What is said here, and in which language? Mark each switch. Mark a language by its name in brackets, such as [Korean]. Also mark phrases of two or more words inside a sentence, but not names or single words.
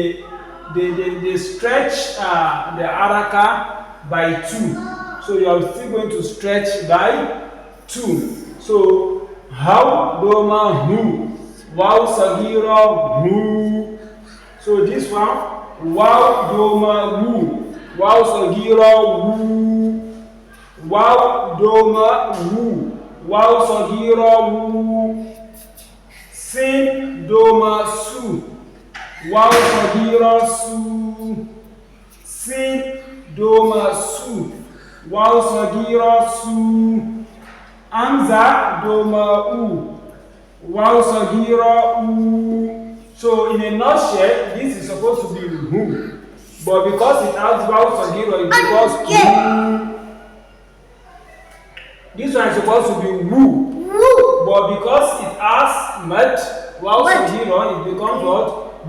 [English] They stretch the haraka by 2. So you are still going to stretch by 2. So How, [Arabic] ضمة، هُ. واو صغيرة، هُ. [English] So this one, [Arabic] واو، ضمة، هُ. واو صغيرة، هُ. واو، ضمة، هُ. واو صغيرة، هُ. سين، ضمة، سُ. واو صغيرة، سُ. سين، ضمة، سُ. واو صغيرة، سُ. همزة، ضمة، أُ. واو صغيرة، أُ. [English] So in a nutshell, this is supposed to be Hu. But because it has [Arabic] واو صغيرة, [English] it becomes Hu. This one is supposed to be Wu. But because it has Mad, [Arabic] واو صغيرة, [English] it becomes what?